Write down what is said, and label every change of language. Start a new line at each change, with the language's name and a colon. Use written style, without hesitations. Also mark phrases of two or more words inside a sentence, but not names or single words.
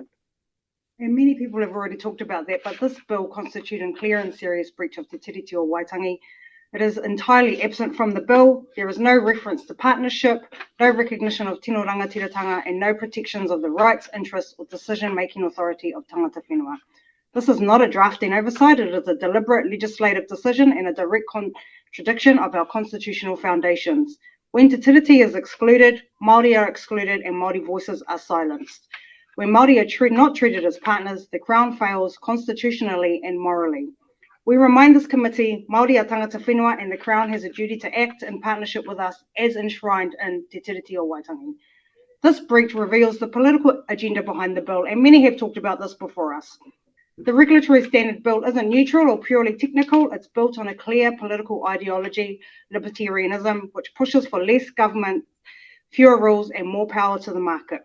English: And many people have already talked about that, but this bill constitutes a clear and serious breach of Te Tiriti o Waitangi. It is entirely absent from the bill. There is no reference to partnership, no recognition of
Māori: Tino Rangatiratanga,
English: and no protections of the rights, interests, or decision-making authority of
Māori: tangata whenua.
English: This is not a drafting oversight, it is a deliberate legislative decision and a direct contradiction of our constitutional foundations. When Te Tiriti is excluded, Māori are excluded and Māori voices are silenced. When Māori are not treated as partners, the Crown fails constitutionally and morally. We remind this committee, Māori are
Māori: tangata whenua,
English: and the Crown has a duty to act in partnership with us as enshrined in Te Tiriti o Waitangi. This breach reveals the political agenda behind the bill, and many have talked about this before us. The regulatory standard bill isn't neutral or purely technical. It's built on a clear political ideology, libertarianism, which pushes for less government, fewer rules, and more power to the market.